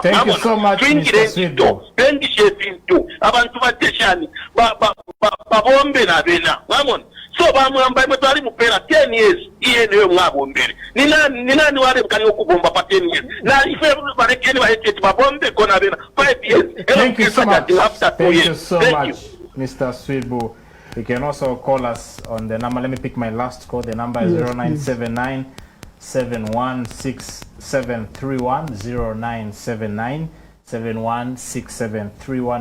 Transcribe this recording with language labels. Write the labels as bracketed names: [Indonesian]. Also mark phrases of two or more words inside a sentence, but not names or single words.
[English] Thank you so much, Mr. Sweetbo. [Bemba] Bengi shefinto abantu bateshani babombe na bena mwamona so bamwamba imwe mupera 10 years iye niyo mwabombere ni nani wale mkani okubomba pa 10 years na ife barekeni bahetete babombe kona bena 5 years. [English] Thank you so much. After 2 years. Thank you so much, Mr. Sweetbo. You can also call us on the number. Let me pick my last call. The number is 0979 716731 0979 716731.